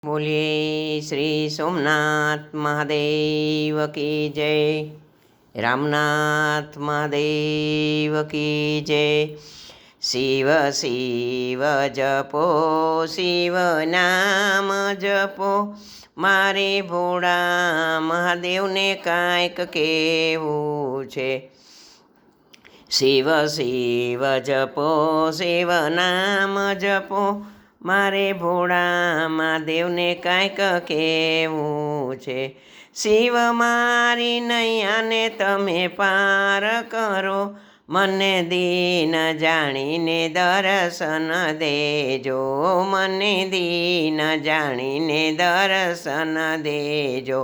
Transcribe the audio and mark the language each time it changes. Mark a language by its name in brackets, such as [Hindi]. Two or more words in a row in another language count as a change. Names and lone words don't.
[Hindi] बोलिए श्री सोमनाथ महादेव की जय। रामनाथ महादेव की जय। शिव शिव जपो शिव नाम जपो [Gujarati] મારે ભોળા મહાદેવને કાંઈક કહેવું છે। [Hindi] शिव शिव जपो शिव नाम जपो [Gujarati] મારે ભોળા મહાદેવને કાંઈક કહેવું છે। શિવ મારી નૈયાને તમે પાર કરો, મને દીન જાણીને દર્શન દેજો, મને દીન જાણીને દર્શન દેજો।